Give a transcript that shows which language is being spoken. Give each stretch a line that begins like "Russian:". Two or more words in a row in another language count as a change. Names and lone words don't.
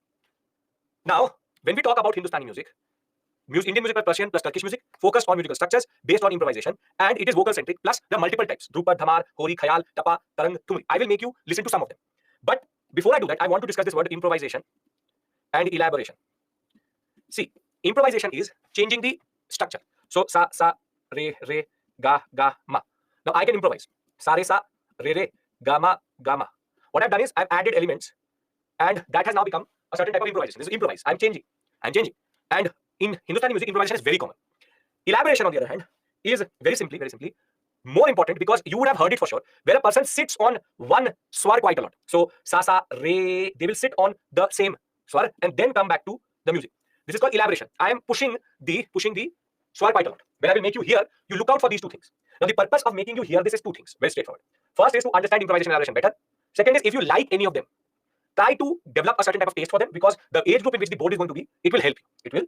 English: Now, when we talk about Hindustani music, Indian music plus Persian plus Turkish music, focused on musical structures based on improvisation, and it is vocal centric. Plus, there are multiple types: Drupad, Dhamar, Hori, Khayal, Tapa, Tarang, Thumri. I will make you listen to some of them. But before I do that, I want to discuss this word improvisation and elaboration. See, improvisation is changing the structure. So, sa, sa, re, re, ga, ga, ma. Now, I can improvise. Sa, re, sa, re, re, ga, ma, ga, ma. What I've done is I've added elements, and that has now become a certain type of improvisation. This is improvise. I'm changing. And in Hindustani music, improvisation is very common. Elaboration, on the other hand, is very simply more important, because you would have heard it for sure, where a person sits on one swar quite a lot. So, sa, sa, re, they will sit on the same swar and then come back to the music. This is called elaboration. I am pushing the swar quite a lot. When I will make you hear, you look out for these 2 things. Now, the purpose of making you hear this is 2 things. Very straightforward. First is to understand improvisation and elaboration better. Second is, if you like any of them, try to develop a certain type of taste for them, because the age group in which the board is going to be, it will help you.